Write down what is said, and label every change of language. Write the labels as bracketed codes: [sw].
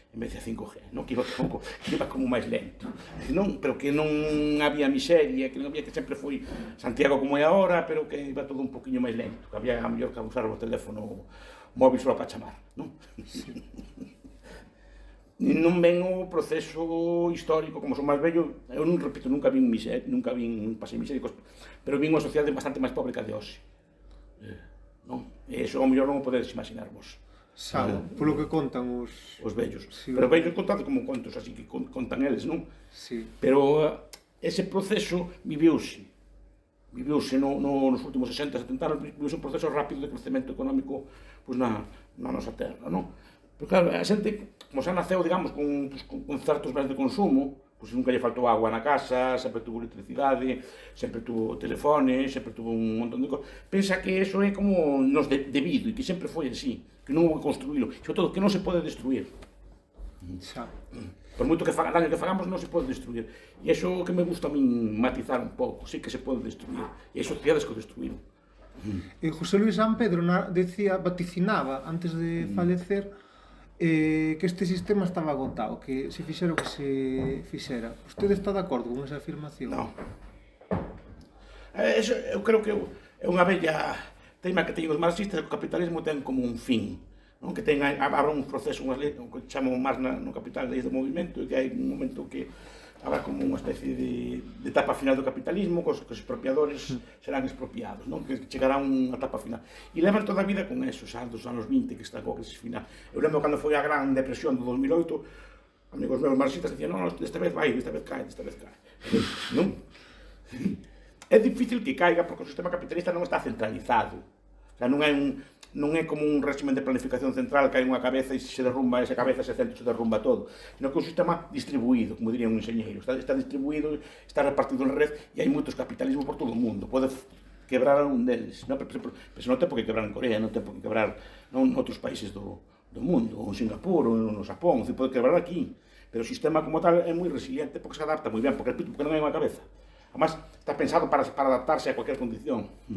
[gl] En vez de 5G, non? Que iba como máis lento, pero que non había miseria, que non había, que sempre foi Santiago como é agora, pero que iba todo un poquinho máis lento, que había a mellor que usar o teléfono móvil só para chamar, non? Sí. Non ven o proceso histórico, como son máis vello, eu non repito, nunca vin pasei miséricos, pero vin unha sociedade bastante máis pobre que a de hoxe, non? E iso ao mellor non o podedes imaginar vos. Polo que contan os vellos. Sí, pero vellos contado como contos, así que contan eles, non? Sí. Pero ese proceso viviuse nos últimos 60, 70 anos, viviuse un proceso rápido de crecemento económico na nosa terra, non? Pero claro, a xente, como xa naceu, digamos, con certos bens de consumo, pois nunca lle faltou agua na casa, sempre tuvo electricidade, sempre tuvo telefone, sempre tuvo un montón de cosas. Pensa que eso é como nos debido e que sempre foi así, que non houve que construílo, sobre todo que non se pode destruir. Xa. Por moito que daño que fagamos non se pode destruir. E iso que me gusta a min matizar un pouco, sí que se pode destruir. E hai sociedades que o destruíron. E José Luis San Pedro vaticinaba antes de falecer que este sistema estaba agotado, que se fixera o que se fixera. Vostede está de acordo con esa afirmación? Non. Eu creo que é unha bella tema que teñen os marxistas, que o capitalismo ten como un fin, non? Que habrá un proceso, unhas leis, que chamamos máis no Capital, leis do movimento, e que hai un momento que habrá como unha especie de etapa final do capitalismo, que os expropiadores serán expropiados, non? Que chegará unha etapa final. E levan toda a vida con eso, xa dos anos 20, que está coa crisis final. Eu lembro cando foi a gran depresión do 2008, amigos meus marxistas dicían, non, desta vez vai, desta vez cae. Non? É difícil que caiga porque o sistema capitalista non está centralizado. O sea, non é como un régimen de planificación central que hai unha cabeza e se derrumba esa cabeza, ese centro se derrumba todo, sino que é un sistema distribuído, como diría un enxeñeiro, está distribuído, está repartido en red e hai moitos capitalismos por todo o mundo, pode quebrar un deles, non? Pero non ten por que quebrar en Corea, non ten por que quebrar en outros países do mundo, ou en Singapur, ou no Japón, pode quebrar aquí, pero o sistema como tal é moi resiliente porque se adapta moi ben, porque non hai unha cabeza. [es] Además, está pensado para adaptarse a cualquier condición.